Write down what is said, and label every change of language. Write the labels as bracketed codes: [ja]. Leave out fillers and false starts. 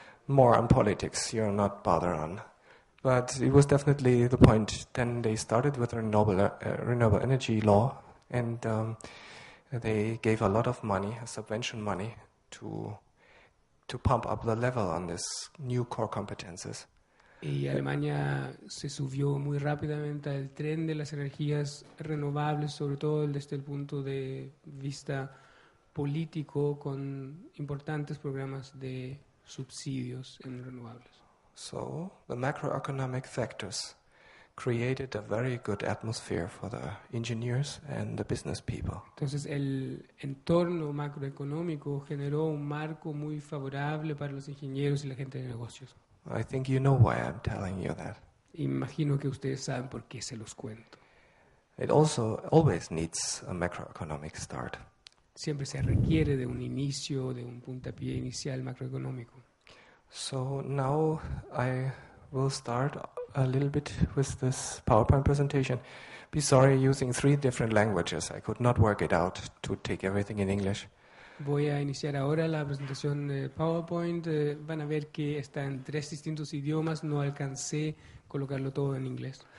[en] More on politics, you're not bothered on. But it was definitely the point. Then they started with a renewable energy law, and they gave a lot of money, subvention money, to pump up the level on this new core competences. [es] Y Alemania se subió muy rápidamente al tren de las energías renovables, sobre todo desde el punto de vista político, con importantes programas de subsidios en renovables. [en] So the macroeconomic factors created a very good atmosphere for the engineers and the business people. [es] Entonces el entorno macroeconómico generó un marco muy favorable para los ingenieros y la gente de negocios. [en] I think you know why I'm telling you that. [es] Imagino que ustedes saben por qué se los cuento. [en] It also always needs a macroeconomic start. [es] Siempre se requiere de un inicio, de un puntapié inicial macroeconómico. [en] So now I will start a little bit with this PowerPoint presentation. Be sorry using 3 different languages. I could not work it out to take everything in English. [es] Voy a iniciar ahora la presentación de PowerPoint. Van a ver que está en 3 distintos idiomas. No alcancé colocarlo todo en inglés.